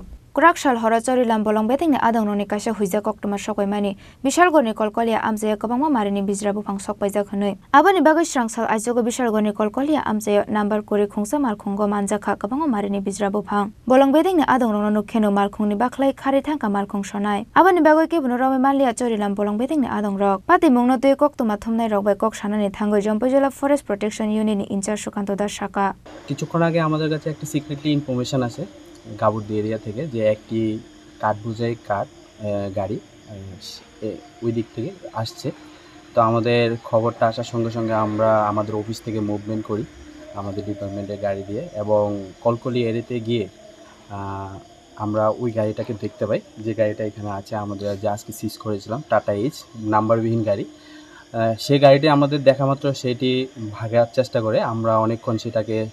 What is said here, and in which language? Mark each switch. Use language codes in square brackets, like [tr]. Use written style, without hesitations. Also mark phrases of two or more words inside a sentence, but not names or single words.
[trp] Kurakshal hora chorilam bolong bedengni adongroni kaisa huizakok tuma sokoimani bisalgorni kolkolia amchayo kabangma marini bijra bufang sokpaijak hwnui aboni bagai srangsal aijogo bisalgorni kolkolia amchayo number kore khungsa mal khungo manjaka kabangma marini bijra bufang bolong bedengni adongrokno nukheno mal khungni baklai khari thangka mal khung sonai aboni bagai kebunu romai manlia chorilam bolong bedengni adongrok pati mungno tui kok tuma thumnai rok bai kok sanani thangoi Jompai jela [en] Forest Protection Unit [trp] ni ইনচার্জ সুকান্ত দাস শাখা [bn] কিছুক্ষণ আগে আমাদের কাছে একটা [en] secretly information [bn] আছে গাবুর্দি এরিয়া থেকে যে একটি কাঠ বোঝাই গাড়ি ওই দিক থেকে আসছে তো আমাদের খবরটা আসার সঙ্গে সঙ্গে আমরা আমাদের অফিস থেকে মুভমেন্ট করি আমাদের ডিপার্টমেন্টের গাড়ি দিয়ে এবং কলকলি এরিয়াতে গিয়ে আমরা ওই গাড়িটাকে দেখতে পাই যে গাড়িটা এখানে আছে আমাদের যে আজকে সিজ করেছিলাম টাটা এইচ নাম্বারবিহীন গাড়ি সেই গাড়িটি আমাদের দেখা মাত্র সেটি ভাগার চেষ্টা করে আমরা অনেকক্ষণ সেটাকে